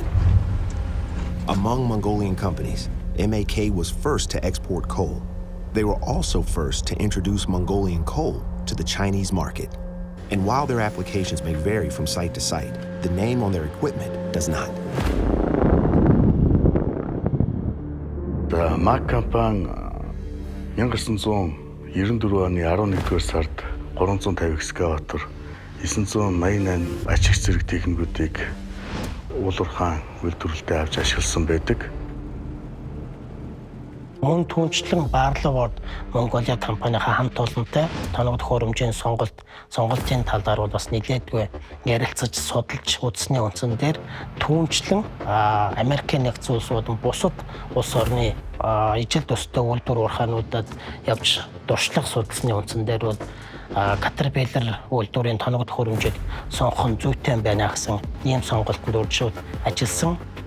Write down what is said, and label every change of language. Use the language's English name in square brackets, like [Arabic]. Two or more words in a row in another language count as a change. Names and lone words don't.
[English] Among Mongolian companies, MAK was first to export coal. They were also first to introduce Mongolian coal to the Chinese market. And while their applications may vary from site to site, the name on their equipment does not. [Mongolian] The MAK компани 1994 оны 11-р сард 350 экскаватор, 988 ач их зэрэг техникүүдийг уулуурхаан үйлдвэрлэлдээ авч ашигласан байдаг. Мөн түнчлэн Барлавод Монголиа компанийнхаа хамт олонтой тоног төхөөрөмжийн сонголтын талаар бол бас нэлээдгүй ярилцаж судалж үзсний үндсэн дээр түнчлэн Америкийн нэгдсэн улс болон бусад улс орны ижил төстэй үйлдвэр уурхаануудад явж дуршлах судалсны үндсэн дээр бол Caterpillar үйлдвэрийн тоног төхөөрөмжийг сонгох нь зүйтэй байна гэсэн ийм сонголтод үржиж ажилласан.